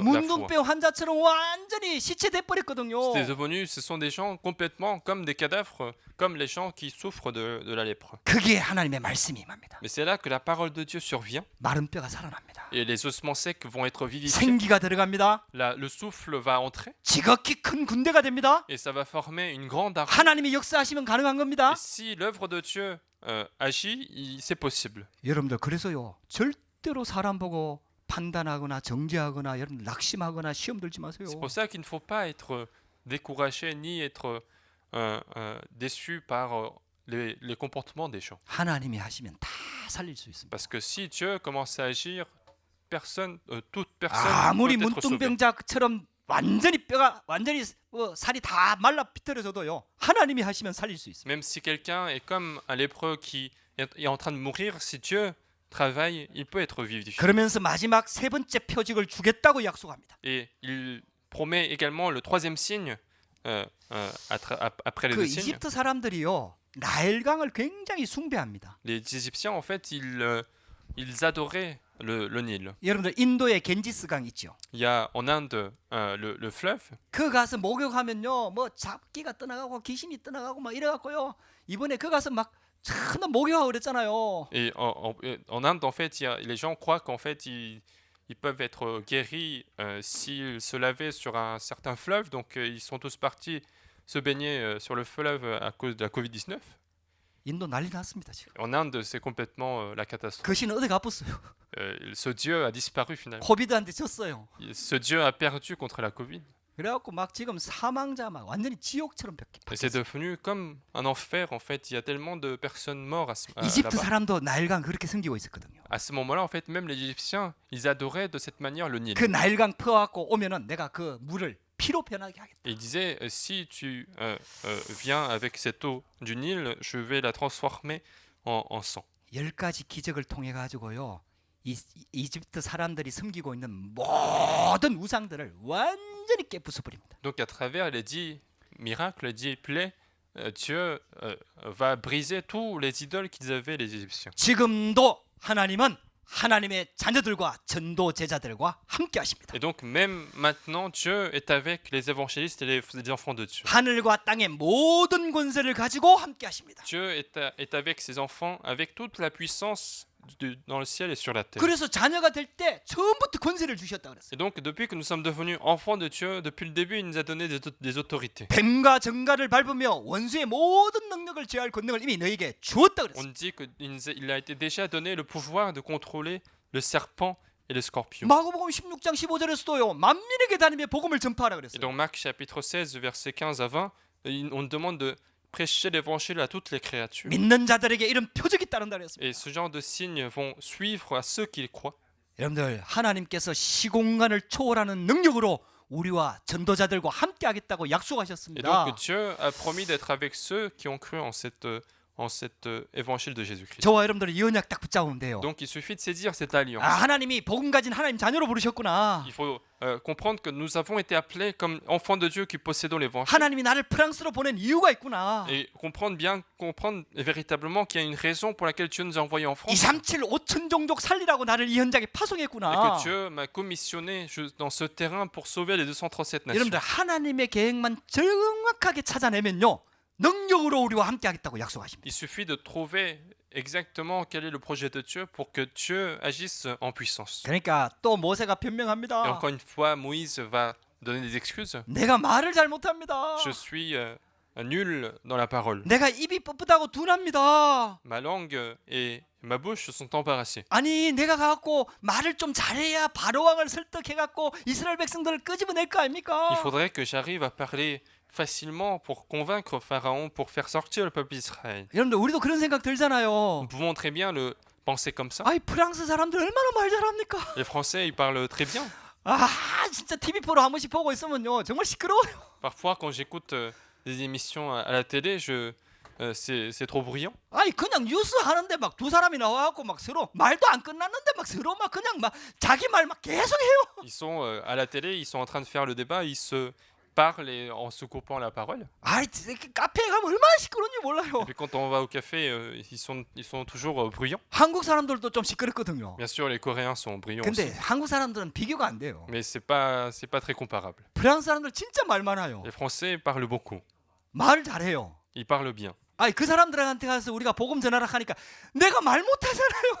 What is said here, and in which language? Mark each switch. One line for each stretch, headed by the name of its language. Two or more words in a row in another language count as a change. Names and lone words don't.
Korean: 문둥병 환자처럼 완전히 시체돼 버렸거든요.
French: Ce sont des gens complètement comme des cadavres, comme les gens qui souffrent de la lèpre.
Korean: 그게 하나님의 말씀이 임합니다.
French: Mais c'est là que la parole de Dieu survient
Korean: 마른 뼈가 살아납니다.
French: et les ossements secs vont être vivifiés.
Korean: 생기가 들어갑니다.
French: Le souffle va entrer
Korean: 지극히 큰 군대가 됩니다.
French: et ça va former une grande armée.
Korean: 하나님이 역사하시면 가능한 겁니다.
French: Et si l'œuvre de Dieu agit, c'est possible.
Korean: 여러분들 그래서요, 절대로 사람 보고 판단하거나 정죄하거나 여러분 낙심하거나 시험 들지 마세요.
French: C'est pour ça qu'il ne faut pas être découragé ni être déçu par les comportements des gens.
Korean: 하나님이 하시면 다 살릴 수 있습니다.
French: Parce que si Dieu commence à agir, toute personne 아무리 peut être sauvée.
Korean: 문둥병자처럼 완전히 뼈가 완전히 살이 다 말라 비틀어져도요, 하나님이 하시면 살릴 수 있습니다.
French: Même si quelqu'un est comme un lépreux qui est en train de mourir, si Dieu travaille, il peut être vivifié.
Korean: 그러면서 마지막 세 번째 표징을 주겠다고 약속합니다.
French: Et il promet également le troisième signe après les 그 deux signes.
Korean: 이집트 사람들이요, 나일강을 굉장히 숭배합니다.
French: Les Égyptiens, en fait, ils adoraient le Nil.
Korean: 여러분들 인도에 겐지스강 있죠.
French: Il y a en Inde le fleuve.
Korean: 그 가서 목욕하면요, 뭐 잡기가 떠나가고 귀신이 떠나가고 막 이래갖고요, 이번에 그 가서 막 참나 목욕하고 그랬잖아요.
French: Et en Inde, en fait, les gens croient qu'en fait, ils peuvent être guéris s'ils se lavaient sur un certain fleuve. Donc, ils sont tous partis se baigner sur le fleuve à cause de la Covid-19.
Korean: 인도 난리 났습니다 지금.
French: En Inde, c'est complètement la catastrophe.
Korean: 그 신은 어디 가봤어요?
French: Ce Dieu a disparu finalement.
Korean: 코비드한테 졌어요.
French: Ce Dieu a perdu contre la Covid.
Korean: 그래갖고 막 지금 사망자 막 완전히 지옥처럼
French: Et c'est devenu comme un enfer en fait. Il y a tellement de personnes mortes 이집트 là-bas.
Korean: 사람도 나일강 그렇게 섬기고 있었거든요.
French: À ce moment-là, en fait, même les Égyptiens, ils adoraient de cette manière le Nil.
Korean: 그 나일강 퍼갖고 오면은 내가 그 물을 피로 변하게 하겠다.
French: Et il disait, si tu viens avec cette eau du Nil, je vais la transformer en sang.
Korean: 10가지 기적을 통해 가지고요, 이집트 사람들이 섬기고 있는 모든 우상들을 완전히 깨부숴 버립니다.
French: Donc à travers les 10 miracles, les 10 plaies, Dieu va briser tous les idoles qu'ils avaient les Égyptiens.
Korean: 지금도 하나님은 하나님의 자녀들과 전도 제자들과 함께 하십니다.
French: Et donc même maintenant, Dieu est avec les évangélistes et les enfants de Dieu.
Korean: 하늘과 땅의 모든 권세를 가지고 함께 하십니다.
French: Dieu est avec ses enfants, avec toute la puissance dans le ciel et sur la terre.
Korean: 그래서 자녀가 될 때 처음부터 권세를 주셨다 그랬어요.
French: Et donc depuis que nous sommes devenus enfants de Dieu, depuis le début, il nous a donné des autorités.
Korean: 뱀과 정갈을 밟으며 원수의 모든 능력을 제어할 권능을 이미 너에게 주었다 그랬어요.
French: On dit qu'il a été déjà donné le pouvoir de contrôler le serpent et le scorpion.
Korean: 마가복음 16장 15절에서도요. 만민에게 다니며 복음을 전파하라 Et 그랬어요.
French: dans Marc chapitre 16, verset 15 à 20, on nous demande de prêcher l'évangile à toutes les créatures.
Korean: 믿는 자들에게 이런 표적이 따른다 그랬습니다.
French: Et ce genre de signes vont suivre à ceux qui le croient.
Korean: 여러분들 하나님께서 시공간을 초월하는 능력으로 우리와 전도자들과 함께 하겠다고 Et 약속하셨습니다.
French: donc Dieu a promis d'être avec ceux qui ont cru en cet évangile de Jésus-Christ.
Korean: 저와 여러분들이 이 언약 딱 붙잡으면 돼요.
French: Donc il suffit de saisir cette alliance.
Korean: 하나님이 복음 가진 하나님 자녀로 부르셨구나.
French: Il faut comprendre que nous avons été appelés comme enfants de Dieu qui possédons l'évangile.
Korean: 하나님이 나를 프랑스로 보낸 이유가 있구나.
French: Et comprendre véritablement qu'il y a une raison pour laquelle Dieu nous a envoyés en France.
Korean: 237 5천 종족 살리라고 나를 이 현장에 Et 파송했구나.
French: que Dieu m'a commissionné dans ce terrain pour sauver les 237 nations.
Korean: 여러분들 하나님의 계획만 정확하게 찾아내면요. 능력으로 우리와 함께 하겠다고 약속하십니다.
French: Il suffit de trouver exactement quel est le projet de Dieu pour que Dieu agisse en puissance.
Korean: 그러니까 또 모세가 Et 변명합니다.
French: encore une fois, Moïse va donner des excuses.
Korean: 내가 말을 잘 못합니다.
French: Je suis nul dans la parole.
Korean: 내가 입이 뻣뻣하고 둔합니다.
French: Ma langue et ma bouche sont embarrassées.
Korean: 아니 내가 가갖고 말을 좀 잘해야 바로왕을 설득해갖고 이스라엘 백성들을 끄집어낼 거 아닙니까?
French: Il faudrait que j'arrive à parler facilement pour convaincre Pharaon pour faire sortir le peuple d'Israël.
Korean: 여러분들 우리도 그런 생각 들잖아요.
French: Nous pouvons très bien le penser comme ça.
Korean: 아이 프랑스 사람들 얼마나 말 잘합니까?
French: Les Français, ils parlent très bien.
Korean: 진짜 TV 프로 한 번씩 보고 있으면요 정말 시끄러워요.
French: Parfois, quand j'écoute des émissions à la télé, c'est trop bruyant.
Korean: 아니 그냥 뉴스 하는데 막 두 사람이 나와갖고 막 서로 말도 안 끝났는데 막 서로 막 그냥 막 자기 말 막 계속해요.
French: Ils sont à la télé, ils sont en train de faire le débat, ils se parlent en se coupant la parole.
Korean: 아이 카페에 가면 얼마나 시끄러운지 Et 몰라요.
French: puis quand on va au café, ils sont toujours bruyants.
Korean: 한국 사람들도 좀 시끄럽거든요.
French: Bien sûr, les Coréens sont bruyants 근데 aussi,
Korean: 한국 사람들은 비교가 안 돼요.
French: mais c'est pas très comparable.
Korean: 프랑스 사람들 진짜 말 많아요.
French: Les Français parlent beaucoup,
Korean: 말 잘해요.
French: ils parlent bien.
Korean: 아니 그 사람들한테 가서 우리가 복음 전하라 하니까 내가 말 못하잖아요.